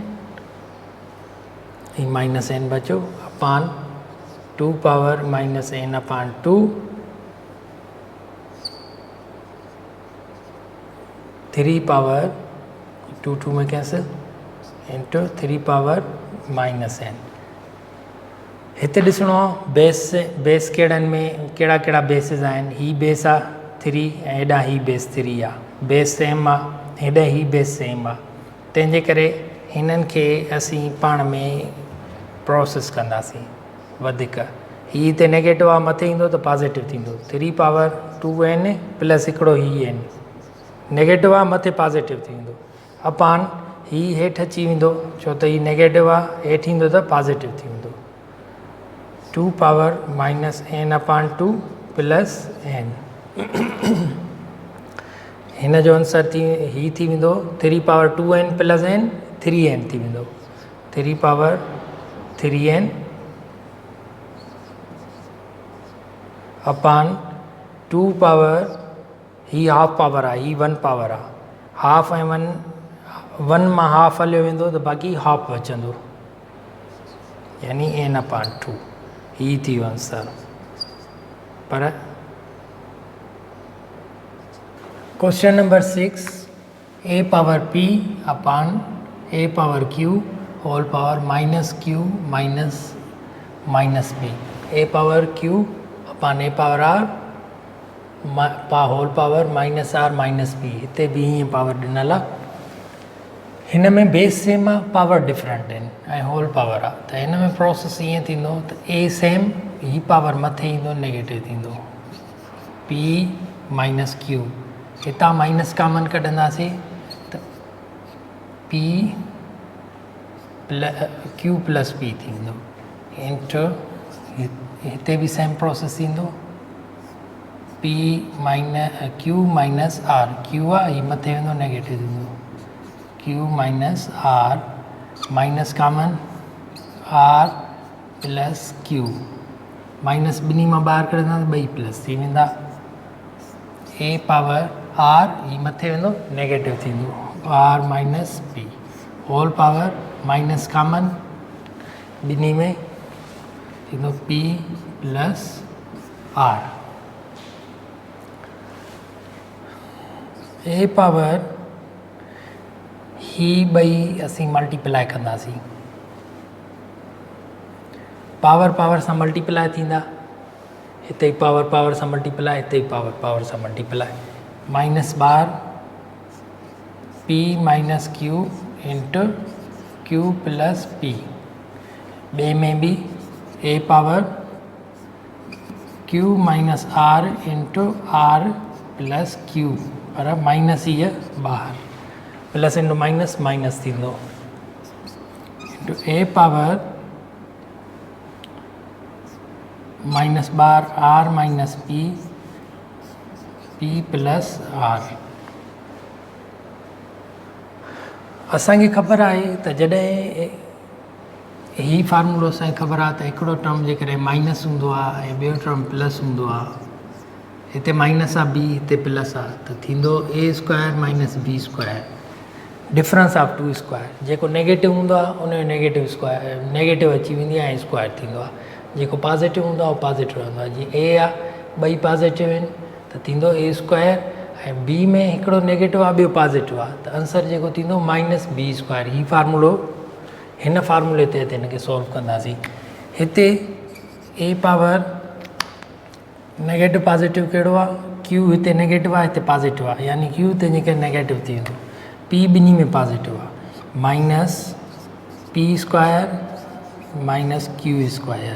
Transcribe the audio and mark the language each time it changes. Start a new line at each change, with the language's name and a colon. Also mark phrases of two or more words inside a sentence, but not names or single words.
Sindhi: माइनस n बचो अपान 2
English: power minus
Sindhi: n/2 3 पावर 2 में कैंसिल इंटू 3
English: power minus
Sindhi: n हिते ॾिसणो आहे बेस कहिड़नि में कहिड़ा बेसिस आहिनि ही बेस आहे 3 ऐं हेॾां ही बेस 3 आहे
English: base same
Sindhi: आहे हेॾे ही
English: base same
Sindhi: आहे तंहिंजे करे हिननि खे असीं पाण में प्रोसेस कंदासीं वधीक ही हिते नेगेटिव आहे मथे ईंदो त पॉज़िटिव थींदो 3 पावर 2n प्लस हिकिड़ो ही n नेगेटिव आहे मथे पॉज़िटिव थींदो अपान ही हेठि अची वेंदो छो त ही नेगेटिव आहे हेठि ईंदो त पॉज़िटिव थींदो 2
English: power minus
Sindhi: n/2 प्लस n हिन जो आंसर ही थी वेंदो 3 पावर 2n प्लस n 3n थी वेंदो 3 पावर 3n अपान 2 पावर ही
English: half power
Sindhi: आहे ही 1 पावर आहे हाफ ऐं 1 मां हाफ हलियो वेंदो त बाक़ी हाफ बचंदो यानी n/2 ही थी वियो आंसर पर
English: question number
Sindhi: 6 a पावर p अपान a पावर q
English: whole power minus
Sindhi: q माइनस b a पावर q अपान a पावर r
English: whole power minus
Sindhi: r माइनस b हिते भी हीअं पावर ॾिनल आहे हिन में
English: base same
Sindhi: आहे
English: power different
Sindhi: आहिनि ऐं
English: whole power
Sindhi: आहे त हिन में प्रोसेस ईअं थींदो त a सेम ही पावर मथे ईंदो नेगेटिव थींदो p माइनस q हितां
English: minus common
Sindhi: कढंदासीं त p q प्लस p थींदो इंटू हिते भी
English: same process
Sindhi: थींदो p q माइनस r q आहे ही मथे वेंदो नेगेटिव थींदो q माइनस r
English: minus common
Sindhi: r प्लस q माइनस ॿिन्ही मां ॿाहिरि कढंदासीं ॿई प्लस थी वेंदा a पावर r ही मथे वेंदो नेगेटिव थींदो r माइनस p
English: whole power minus common
Sindhi: ॿिन्ही में थींदो p प्लस r a पावर ही ॿई असीं मल्टीप्लाई कंदासीं पावर सां मल्टीप्लाई थींदा हिते ई पावर सां मल्टीप्लाई हिते ई पावर सां
English: multiply minus
Sindhi: ॿार p माइनस q इंटू q प्लस p ॿिए में भी a पावर q माइनस r इंटू r प्लस q पर माइनस हीअ ॿाहिरि
English: plus into minus minus
Sindhi: थींदो इंटू a
English: power minus
Sindhi: ॿार r माइनस p प्लस r असांखे ख़बर आहे त जॾहिं ही फार्मूलो असांखे ख़बर आहे त हिकिड़ो टर्म जे करे माइनस हूंदो आहे ऐं ॿियो टर्म प्लस हूंदो आहे। हिते माइनस आहे बी, हिते प्लस आहे, त थींदो
English: a square minus b square difference of two square.
Sindhi: जेको नेगेटिव हूंदो आहे उनजो
English: negative square negative
Sindhi: अची वेंदी आहे ऐं स्क्वायर थींदो आहे। जेको पॉज़िटिव हूंदो आहे उहो पॉज़िटिव रहंदो आहे। जीअं ए आहे ॿई पॉज़िटिव आहिनि त थींदो
English: a square
Sindhi: ऐं बी में हिकिड़ो नेगेटिव आहे ॿियो पॉज़िटिव आहे त आंसर जेको थींदो
English: minus b square.
Sindhi: ही फार्मूलो हिन फार्मूले ते हिनखे सॉल्व कंदासीं। हिते ए पावर
English: negative positive
Sindhi: कहिड़ो आहे, क्यू हिते नेगेटिव आहे हिते पॉज़िटिव आहे, यानी क्यू हिते जेके नेगेटिव थी वेंदो, पी ॿिन्ही में पॉज़िटिव आहे,
English: minus p square minus q square.